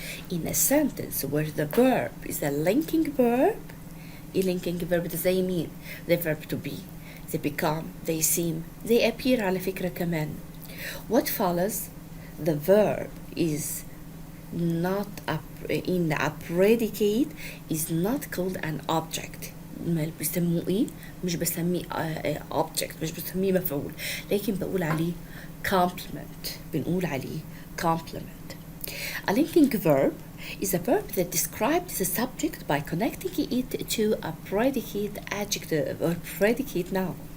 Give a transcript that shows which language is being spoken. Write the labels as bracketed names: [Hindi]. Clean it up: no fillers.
[English] In a sentence where the verb is a linking verb, a linking verb [Arabic] ده زي مين؟ [English] The verb to be. They become, they seem, they appear [Arabic] على فكرة كمان. [English] What follows? The verb is not in a predicate is not called an object. [Arabic] ما بيسموه ايه؟ مش بسميه object، مش بسميه مفعول، لكن بقول عليه complement. بنقول عليه complement. [English] A linking verb is a verb that describes the subject by connecting it to a predicate adjective or predicate noun.